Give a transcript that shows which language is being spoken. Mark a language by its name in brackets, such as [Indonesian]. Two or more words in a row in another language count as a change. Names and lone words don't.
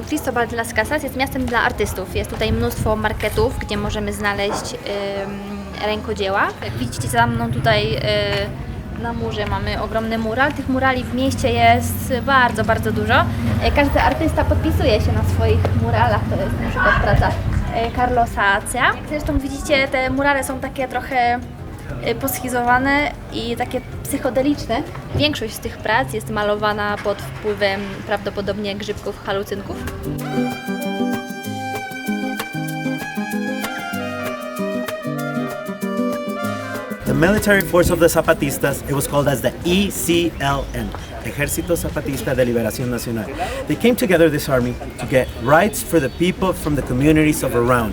[Polish] Cristobal de las Casas jest miastem dla artystów. Jest tutaj mnóstwo marketów, gdzie możemy znaleźć rękodzieła. Jak widzicie za mną tutaj na murze mamy ogromny mural. Tych murali w mieście jest bardzo, bardzo dużo. Każdy artysta podpisuje się na swoich muralach. To jest na przykład praca Carlosa Acea. Jak zresztą widzicie, te murale są takie trochę poschizowane i takie psychodeliczne. Większość z tych prac jest malowana pod wpływem prawdopodobnie grzybków halucynków. [English] The military force of the Zapatistas, it was called as the ECLN, Ejército Zapatista de Liberación Nacional. They came together, this army, to get rights for the people from the communities of around.